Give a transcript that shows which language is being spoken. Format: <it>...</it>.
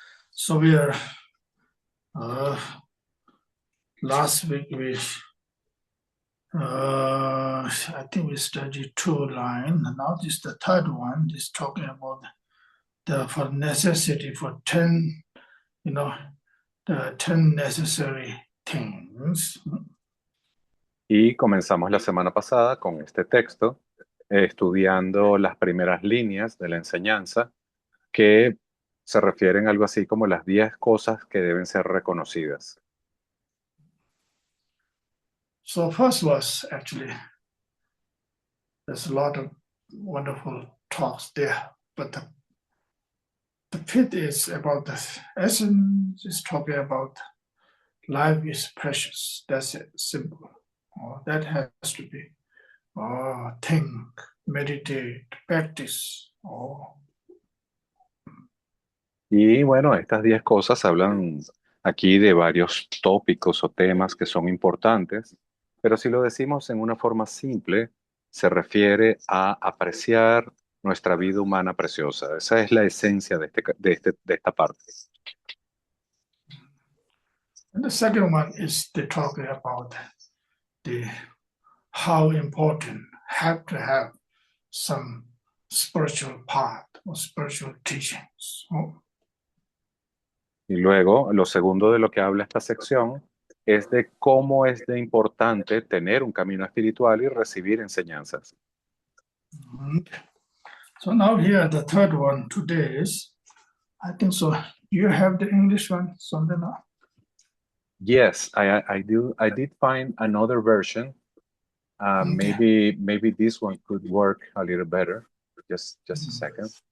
<en>So we are last week I think we studied 2 lines. Now this is the third one. Is talking about the for necessity for 10, the 10 necessary things.</en> <es>Y comenzamos la semana pasada con este texto, estudiando las primeras líneas de la enseñanza que se refieren a algo así como las 10 cosas que deben ser reconocidas.</es> <en>So first was actually there's a lot of wonderful talks there, but the fifth is about the essence. Is talking about life is precious. That's it, simple. That has to be think, meditate, practice.</en> <es>Y bueno, estas 10 cosas hablan aquí de varios tópicos o temas que son importantes, pero si lo decimos en una forma simple, se refiere a apreciar nuestra vida humana preciosa. Esa es la esencia de esta parte.</es> <en>And the second one is the talking about the how important have to have some spiritual path or spiritual teachings.</en> <es>Y luego, lo segundo de lo que habla esta sección es de cómo es de importante tener un camino espiritual y recibir enseñanzas.</es> <en>So now here the third one today is, I think so. You have the English one, something like. Yes, I did find another version. Okay. Maybe this one could work a little better. Just a second.</en>